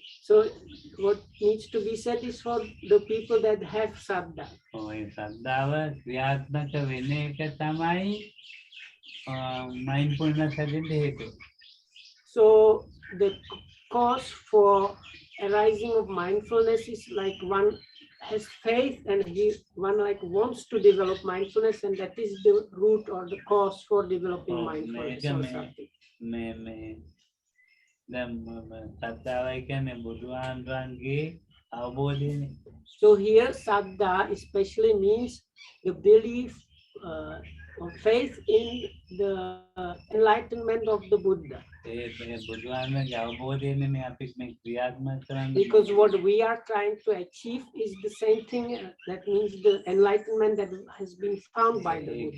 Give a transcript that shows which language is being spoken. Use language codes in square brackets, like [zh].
[en] So what needs to be said is for the people that have saddha. [si] ඒ සද්ධාව ක්‍රියාත්මක වෙන එක තමයි mindfulness හැදෙන්න හේතුව. [en] So the cause for arising of mindfulness is like one has faith and one like wants to develop mindfulness, and that is the root or the cause for developing mindfulness or something. [si] දැන් සද්ධාවයි කියන්නේ බුදුහාමුදුරන්ගේ අවබෝධයනේ. [en] So here saddha especially means the belief or faith in the enlightenment of the Buddha. [si] බුදුහාමුදුරන්ගේ අවබෝධයනේ මේ අපි මේ ක්‍රියාත්මක කරන්නේ. [en] Because what we are trying to achieve is the same thing. That means the enlightenment that has been found by the Buddha.